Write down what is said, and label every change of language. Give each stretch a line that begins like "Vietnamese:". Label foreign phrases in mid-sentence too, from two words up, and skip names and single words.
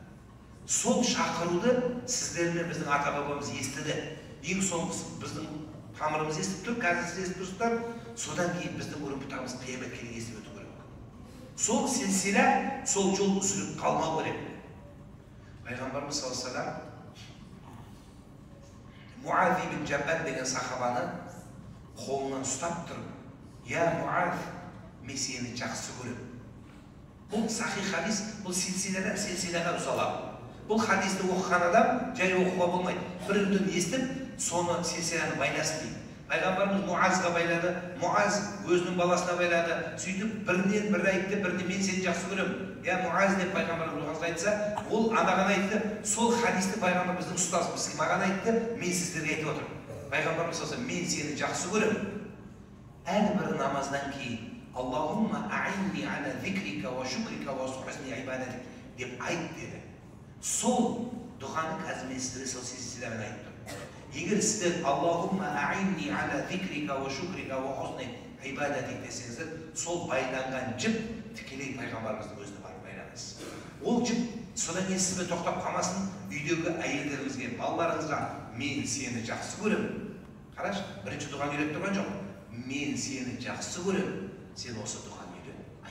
Kazakh: Сол шақыруды сіздермен біздің ата-бабамыз естіді. Ең соңғысы біздің тамырымыз естіп тұр, қазір сіз естіп тұрсыздар. Содан кейін біздің үрім-бұтағымыз қияметке дейін естіп өту керек. Сол силсила, сол жол үзіліп қалмау керек. Пайғамбарымыз
Arabic: صلى الله عليه وسلم
Kazakh: Муаз ибн Джаббал деген сахабаны қолынан ұстап тұрып, «Я Муаз, мен сені жақсы көремін». Бұл сахи хадис, бұл силсилаға ұсалады. Бұл хадисті оқыған адам жай оқуға болмайды. Бір-бірден естіп, соны силсиланы байласын дейді. Пайғамбарымыз Муазға байлады, Муаз өзінің баласына байлады. Сөйтіп бірінен бір айтты, біріне мен сені жақсы көремін. Я Муаз деп пайғамбарымыз Муазға айтса, ол анаған айтты. Сол хадисті пайғамбар біздің ұстазымыз маған айтты, мен сіздерге айтып отырмын. Пайғамбарымыз айтса, мен сені жақсы көремін. Әрбір намаздан кейін
Arabic: اللهم أعني على ذكرك وشكرك وحسن عبادتك
Kazakh: деп айт деді. Сол дұғаны қазір мен сіздерге сол силсиламен айттым. Егер сіздер
Arabic: اللهم أعني على ذكرك وشكرك وحسن عبادتك
Kazakh: десеңіздер, сол байланған жіп тікелей пайғамбарымыздың өзіне барып байланасыз. Ол жіп содан кейін сізбен тоқтап қалмасын, үйдегі әйелдеріңізге, балаларыңызға мен сені жақсы көремін. Қарашы, бірінші дұғаны үйретіп тұрған жоқ. Мен сені жақсы көремін. Сен осы дұғаны үйрен.